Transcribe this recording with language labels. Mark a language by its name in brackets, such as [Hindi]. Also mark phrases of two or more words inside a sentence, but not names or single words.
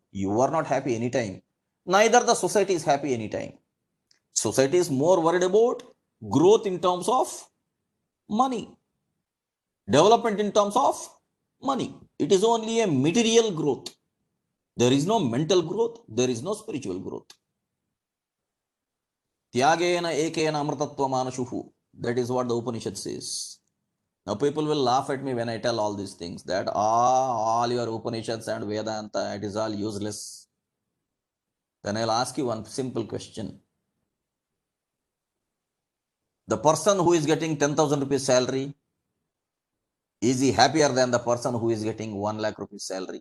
[English] You are not happy anytime. Neither the society is happy anytime. Society is more worried about growth in terms of money, development in terms of money. It is only a material growth. There is no mental growth. There is no spiritual growth. [Sanskrit] Tyagena ekena amrtatvam manashuhu. [English] That is what the Upanishad says. Now people will laugh at me when I tell all these things, that all your Upanishads and Vedanta, it is all useless. Then I'll ask you one simple question. The person who is getting 10,000 rupees salary, is he happier than the person who is getting 1 lakh rupees salary?